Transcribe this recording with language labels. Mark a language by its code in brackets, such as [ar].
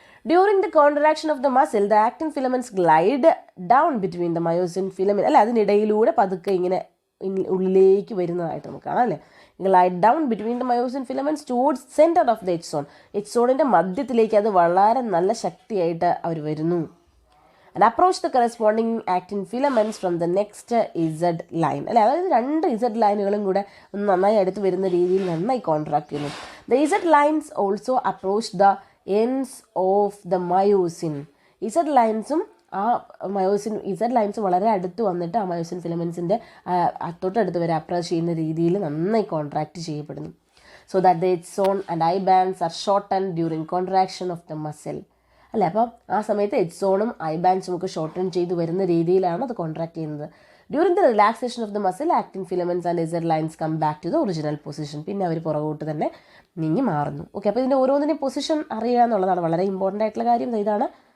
[en] During the contraction of the muscle the actin filaments glide down between the myosin filament അല്ലേ. [ml] അതിനിടയിലൂടെ പതുക്കെ ഇങ്ങനെ ഉള്ളിലേക്ക് വരുന്നതായിട്ട് നമുക്ക് കാണാം അല്ലേ. [en] Glide down between the myosin filaments towards centre of the H zone. [ml] H സോണിൻ്റെ മധ്യത്തിലേക്ക് അത് വളരെ നല്ല ശക്തിയായിട്ട് അവർ വരുന്നു. [en] and approach the corresponding actin filaments from the next Z line. [ml] അല്ലെ, അതായത് രണ്ട് Z ലൈനുകളും കൂടെ ഒന്ന് നന്നായി അടുത്ത് വരുന്ന രീതിയിൽ നന്നായി കോൺട്രാക്ട് ചെയ്യുന്നു. [en] The Z lines also approach the ends of the myosin. [ml] Z ലൈൻസും ആ മയോസിൻ Z ലൈൻസ് വളരെ അടുത്ത് വന്നിട്ട് ആ മയോസിൻ ഫിലമെൻസിൻ്റെ തൊട്ടടുത്ത് വരെ അപ്രോച്ച് ചെയ്യുന്ന രീതിയിൽ നന്നായി കോൺട്രാക്ട് ചെയ്യപ്പെടുന്നു. [en] So that the axon and eye bands are shortened during contraction of the muscle. [ml] അല്ലേ, അപ്പോൾ ആ സമയത്ത് എക്സോണും ഐ ബാൻഡ്സും ഒക്കെ ഷോർട്ടൺ ചെയ്ത് വരുന്ന രീതിയിലാണ് അത് കോൺട്രാക്ട് ചെയ്യുന്നത്. [en] During the relaxation of the muscle actin filaments and Z lines come back to the original position. [ml] പിന്നെ അവർ പുറകോട്ട് തന്നെ നീങ്ങി മാറുന്നു. ഓക്കെ, അപ്പോൾ ഇതിൻ്റെ ഓരോന്നിൻ്റെയും പൊസിഷൻ അറിയുക എന്നുള്ളതാണ് വളരെ ഇമ്പോർട്ടൻ്റ് ആയിട്ടുള്ള കാര്യം. ഇതാണ്.